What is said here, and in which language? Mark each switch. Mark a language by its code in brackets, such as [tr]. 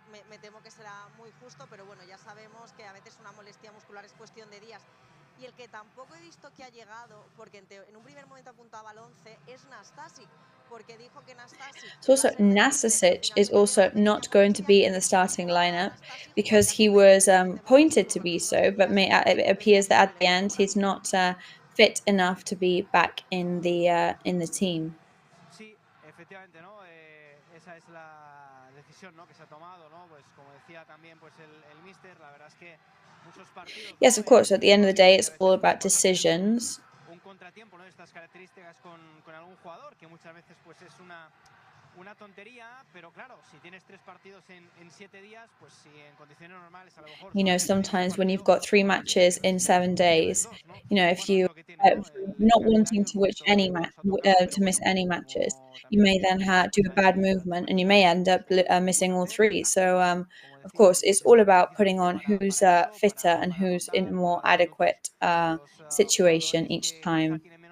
[es] Me temo que será muy justo, pero bueno, ya sabemos que a veces una molestia muscular es cuestión de días. Y el que tampoco he visto que ha llegado, porque en un primer momento apuntaba al 11, es Nastasic, porque dijo que Nastasic... [en] So also Nastasic is also not going to be in the starting lineup because he was pointed to be so, but it appears that at the end he's not fit enough to be back in the team. [es] Sí, efectivamente, ¿no? Esa es la decisión, ¿no? Que se ha tomado, ¿no? Pues como decía también, pues el míster, la verdad es que muchos partidos. [en] Yes, of course. At the end of the day, it's all about decisions. [es] Un contratiempo, ¿no? Estas características con algún jugador que muchas veces, pues es una tontería, pero claro, si tienes 3 partidos en 7 días, pues si en condiciones normales a lo mejor... [en] You know, sometimes when you've got 3 matches in 7 days, you know, if you not wanting to miss any matches, you may then do a bad movement and you may end up missing all 3. So, of course, it's all about putting on who's fitter and who's in a more adequate situation each time.